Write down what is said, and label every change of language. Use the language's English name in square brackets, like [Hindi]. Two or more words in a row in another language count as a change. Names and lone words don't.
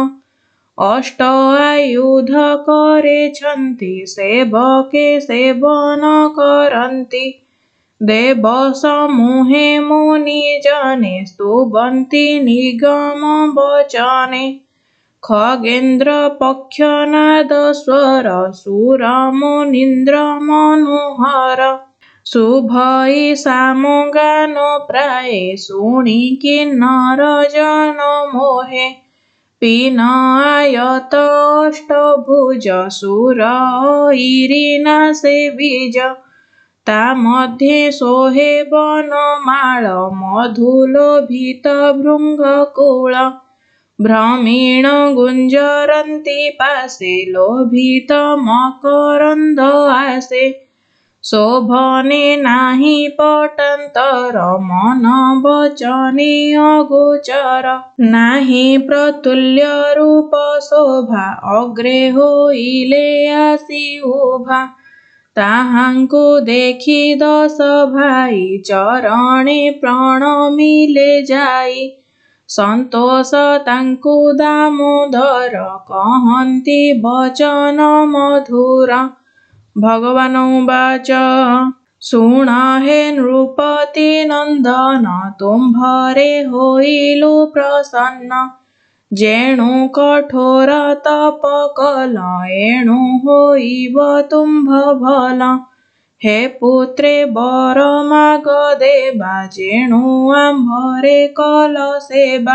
[Odia] ଅଷ୍ଟ ଆୟୁଧ କରେଛନ୍ତି ସେବକେ ସେବନ କରନ୍ତି ଦେବ ସମୂହେ ମୁନି ଜନେ ସ୍ତୁବନ୍ତି ନିଗମ ବଚନେ ଖଗେନ୍ଦ୍ର ପକ୍ଷନାଦ ସ୍ୱର ସୁର ମୁନୀନ୍ଦ୍ର ମନୋହର ଶୁଭଇ ସାମଗାନୋ ପ୍ରାୟେ ଶୁଣି କିନ୍ନର ଜନ ମୋହେ ପିନାୟତ ଅଷ୍ଟଭୁଜ ସୁର ଇରିନା ସେ ବୀଜ ତା ମଧ୍ୟେ ସୋହେ ବନମାଳ ମଧୁଲୋଭିତ ଭୃଙ୍ଗକୂଳ ଭ୍ରମୀଣ ଗୁଞ୍ଜରନ୍ତି ପାସେ ଲୋଭିତ ମକରନ୍ଦ ଆସେ ଶୋଭନେ ନାହି ପଟାନ୍ତର ମନ ବଚନେ ଅଗୋଚର ନାହି ପ୍ରତୁଲ୍ୟ ଋପ ଶୋଭା ଅଗ୍ରେ ହୋଇଲେ ଆସୀ ଉଭା ତାହାଙ୍କୁ ଦେଖି ଦଶ ଭାଇ ଚରଣେ ପ୍ରଣମିଲେ ଜାଇ ସନ୍ତୋଷ ତାଙ୍କୁ ଦାମୋଦର କହନ୍ତି ବଚନ ମଧୁର [Sanskrit] भगवान उवाच [Odia] ଶୁଣ ହେ ନୃପତି ନନ୍ଦନ ତୁମ୍ଭରେ ହୋଇଲୁ ପ୍ରସନ୍ନ ଜେଣୁ କଠୋର ତପ କଲ ଏଣୁ ହୋଇବ ତୁମ୍ଭ ଭଲ ହେ ପୁତ୍ରେ ବର ମାଗ ଦେବା, ଜେଣୁ ଆମ୍ଭରେ କଲସେବା।